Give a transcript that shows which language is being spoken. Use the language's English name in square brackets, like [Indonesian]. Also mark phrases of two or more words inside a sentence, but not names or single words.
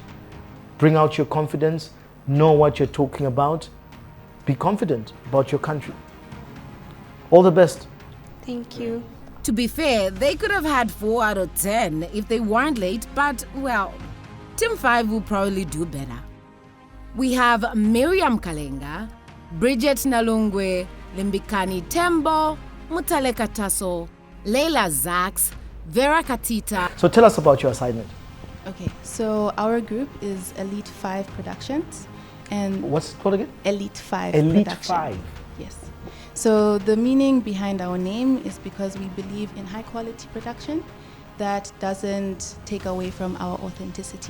[English] Bring out your confidence, know what you're talking about, be confident about your country. All the best. Thank you. To be fair, they could have had 4 out of 10 if they weren't late, but, well, Team 5 will probably do better. We have Miriam Kalenga, Bridget Nalungwe, Limbikani Tembo, Mutale Kataso, Leila Zax, Vera Katita. So tell us about your assignment. Okay, so our group is Elite 5 Productions, and what's it called again? Elite 5 Elite Production. 5. Yes. So the meaning behind our name is because we believe in high quality production that doesn't take away from our authenticity.